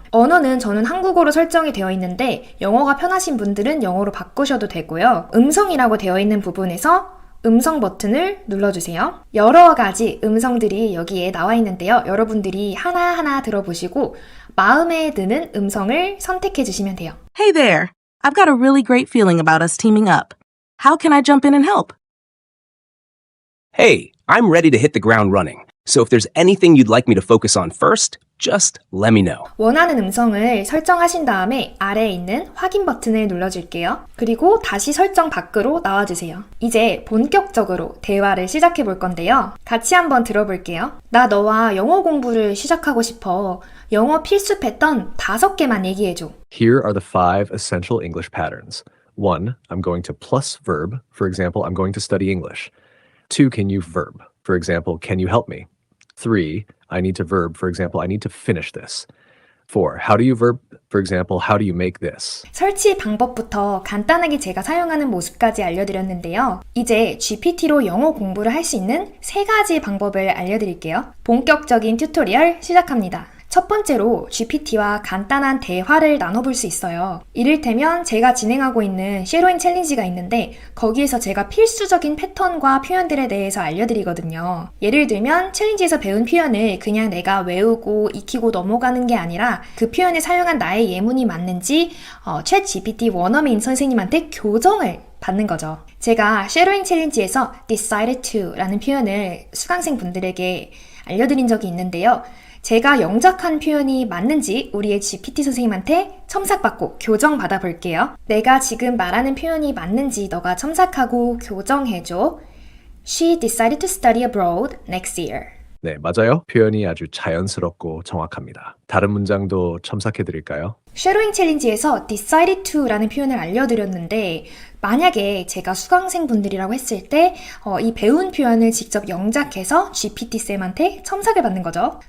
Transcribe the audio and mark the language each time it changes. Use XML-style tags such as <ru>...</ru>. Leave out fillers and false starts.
<ko>언어는 저는 한국어로 설정이 되어 있는데 영어가 편하신 분들은 영어로 바꾸셔도 되고요. 음성이라고 되어 있는 부분에서 음성 버튼을 눌러주세요. 여러 가지 음성들이 여기에 나와 있는데요. 여러분들이 하나하나 들어보시고 마음에 드는 음성을 선택해 주시면 돼요.</ko> <en>Hey there. I've got a really great feeling about us teaming up. How can I jump in and help? Hey, I'm ready to hit the ground running. So if there's anything you'd like me to focus on first, just let me know.</en> <ko>원하는 음성을 설정하신 다음에 아래에 있는 확인 버튼을 눌러줄게요. 그리고 다시 설정 밖으로 나와주세요. 이제 본격적으로 대화를 시작해 볼 건데요. 같이 한번 들어볼게요. 나 너와 영어 공부를 시작하고 싶어. 영어 필수 패턴 5개만 얘기해줘.</ko> <en>Here are the 5 essential English patterns. 1. I'm going to plus verb. For example, I'm going to study English. 2. Can you verb? For example, can you help me? 3. I need to verb. For example, I need to finish this. 4. How do you verb? For example, how do you make this?</en> <ko>설치 방법부터 간단하게 제가 사용하는 모습까지 알려드렸는데요. 이제 GPT로 영어 공부를 할 수 있는 3가지 방법을 알려드릴게요. 본격적인 튜토리얼 시작합니다. 첫 번째로 GPT와 간단한 대화를 나눠볼 수 있어요. 이를테면 제가 진행하고 있는 쉐로잉 챌린지가 있는데 거기에서 제가 필수적인 패턴과 표현들에 대해서 알려드리거든요. 예를 들면 챌린지에서 배운 표현을 그냥 내가 외우고 익히고 넘어가는 게 아니라 그 표현에 사용한 나의 예문이 맞는지 챗 GPT 원어민 선생님한테 교정을 받는 거죠. 제가 쉐로잉 챌린지에서 decided to 라는 표현을 수강생 분들에게 알려드린 적이 있는데요. 제가 영작한 표현이 맞는지 우리의 GPT 선생님한테 첨삭받고 교정받아 볼게요. 내가 지금 말하는 표현이 맞는지 너가 첨삭하고 교정해줘.</ko> <en>She decided to study abroad next year.</en> <ko>네, 맞아요. 표현이 아주 자연스럽고 정확합니다. 다른 문장도 첨삭해 드릴까요? 쉐로잉 챌린지에서 decided to라는 표현을 알려드렸는데 만약에 제가 수강생분들이라고 했을 때 이 배운 표현을 직접 영작해서 GPT쌤한테 첨삭을 받는 거죠.</ko>